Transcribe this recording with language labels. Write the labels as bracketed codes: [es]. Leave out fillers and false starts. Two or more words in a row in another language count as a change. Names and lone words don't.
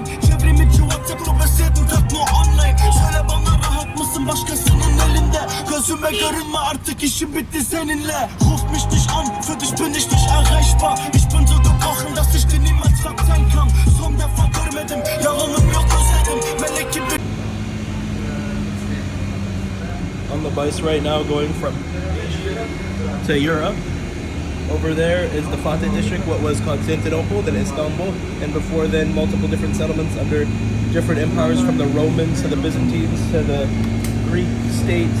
[tr] Çevrimiçi WhatsApp basıyordum tak [de] nur online. [tr] Söyle bana rahat mısın başkasının elinde. Gözüme görünme artık işim bitti seninle. [de] Ruf mich nicht an Für dich bin ich nicht erreichbar. Ich bin so gebrochen, dass ich dir niemals verzeihen kann. [tr] Son defa görmedim, yalanım yok özledim. Melek gibi. [en] On the bus right now going from Asia to Europe. Over there is the Fatih district, what was Constantinople, then Istanbul, and before then multiple different settlements under different empires, from the Romans to the Byzantines to the Greek states.